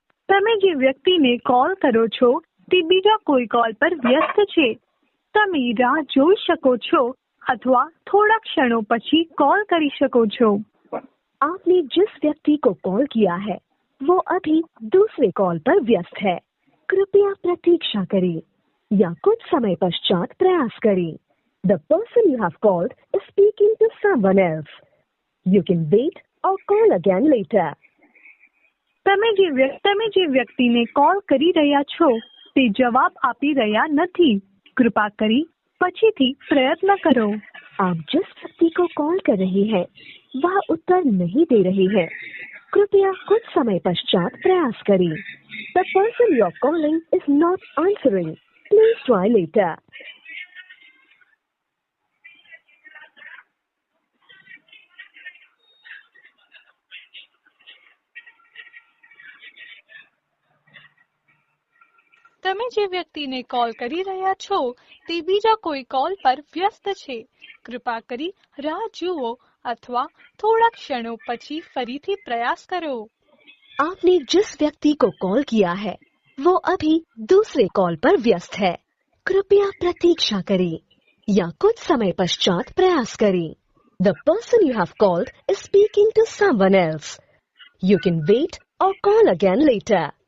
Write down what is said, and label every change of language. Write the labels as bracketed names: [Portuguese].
[Gujarati] તમે જે વ્યક્તિને કોલ કરો છો તે બીજા કોઈ કોલ પર વ્યસ્ત છે. તમે રાહ જોઈ શકો છો अथवा थोड़ा क्षणों પછી कॉल કરી શકો છો. [Hindi] आपने जिस व्यक्ति को कॉल किया है वो अभी दूसरे कॉल पर व्यस्त है. कृपया प्रतीक्षा करें या कुछ समय पश्चात प्रयास करें. [English] The person you have called is speaking to someone else. You can wait or call again later. [Gujarati] તમે જે વ્યક્તિને કોલ કરી રહ્યા છો તે જવાબ આપી રહ્યા નથી. કૃપા કરી પછીથી પ્રયત્ન કરો. [Hindi] आप जिस व्यक्ति को कॉल कर रहे हैं वह उत्तर नहीं दे रही है. कृपया कुछ समय पश्चात प्रयास करें. [English] The person you are calling is not answering. Please try later. [Gujarati] તમે જે વ્યક્તિને કોલ કરી રહ્યા છો તે બીજા કોઈ કોલ પર વ્યસ્ત છે. કૃપા કરી રાહ જુઓ અથવા થોડા ક્ષણો પછી ફરીથી પ્રયાસ કરો. [Hindi] आपने जिस व्यक्ति को कॉल किया है वो अभी दूसरे कॉल पर व्यस्त है. कृपया प्रतीक्षा करें या कुछ समय पश्चात प्रयास करें. [English] The person you have called is speaking to someone else. You can wait or call again later.